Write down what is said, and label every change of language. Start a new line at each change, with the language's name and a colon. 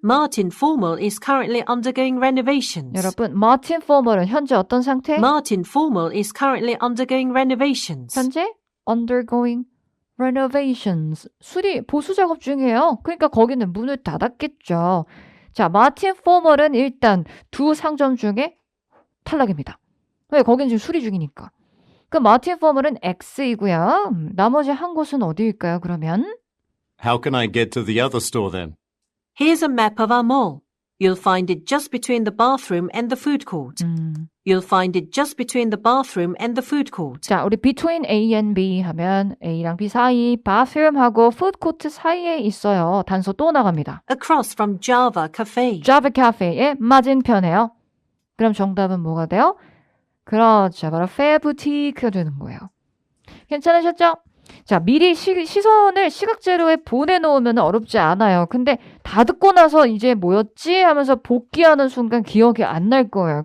English: Martin Formal is currently undergoing renovations.
Korean: 여러분, Martin Formal은 현재 어떤 상태?
English: Martin Formal is currently undergoing renovations.
Korean: 현재
English: undergoing renovations.
Korean: 수리, 보수 작업 중이에요. 그러니까 거기는 문을 닫았겠죠. 자, 마틴 포멀은 일단 2 상점 중에 탈락입니다. 왜? 거기는 지금 수리 중이니까. 그 마틴 포멀은 X이고요. 나머지 한 곳은 어디일까요, 그러면?
English: How can I get to the other store then? Here's a map of our mall. You'll find it just between the bathroom and the food court. You'll find it just between the bathroom and the food court.
Korean: 자, 우리
English: between A and B
Korean: 하면 A랑 B 사이, bathroom하고 food court 사이에 있어요. 단서 또 나갑니다.
English: Across from Java Cafe.
Korean: Java Cafe의 맞은편에요. 그럼 정답은 뭐가 돼요? 그렇죠. 바로 Fair Boutique가 되는 거예요. 괜찮으셨죠? 자, 미리 시선을 시각재료에 보내놓으면 어렵지 않아요. 근데 다 듣고 나서 이제 뭐였지? 하면서 복귀하는 순간 기억이 안 날 거예요.